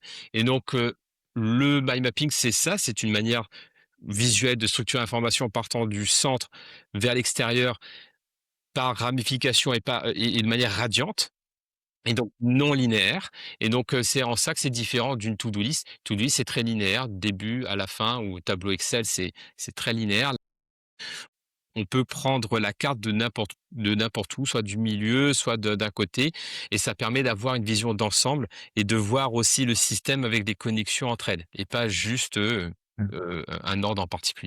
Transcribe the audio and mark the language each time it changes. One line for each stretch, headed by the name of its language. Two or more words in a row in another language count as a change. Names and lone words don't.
French: Et donc, le
English: mind mapping,
French: c'est ça, c'est une manière visuelle de structurer l'information partant du centre vers l'extérieur par ramification et de manière radiante. Et donc non linéaire. Et donc, c'est en ça que c'est différent d'une
English: to-do list. To-do list,
French: c'est très linéaire, début à la fin, ou tableau Excel, c'est très linéaire. On peut prendre la carte de n'importe où, soit du milieu, soit d'un côté, et ça permet d'avoir une vision d'ensemble et de voir aussi le système avec des connexions entre elles, et pas juste, un ordre en particulier.